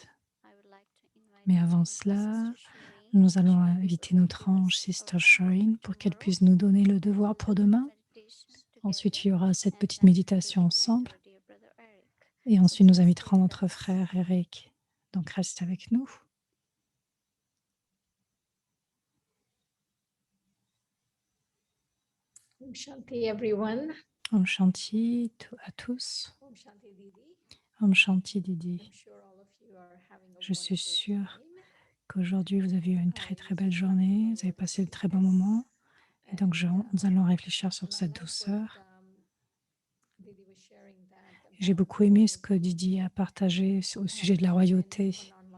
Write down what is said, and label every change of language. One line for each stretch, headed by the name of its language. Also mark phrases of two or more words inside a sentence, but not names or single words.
French: Mais avant cela, nous allons inviter notre ange Sister Shireen pour qu'elle puisse nous donner le devoir pour demain. Ensuite, il y aura cette petite méditation ensemble. Et ensuite, nous inviterons notre frère Eric. Donc, reste avec nous.
Hindi: ॐ शान्ति,
English: everyone.
Hindi: ॐ शान्ति
French: à tous.
Hindi: ॐ शान्ति, दीदी. ॐ शान्ति दीदी.
English: I'm sure all of you are having a
French: Je suis
English: wonderful
French: sûre
English: time.
French: qu'aujourd'hui, vous avez eu une très très belle journée. Vous avez passé de très bons moments. Et donc, nous allons réfléchir sur cette douceur. J'ai beaucoup aimé ce que Didi a partagé au sujet de la royauté.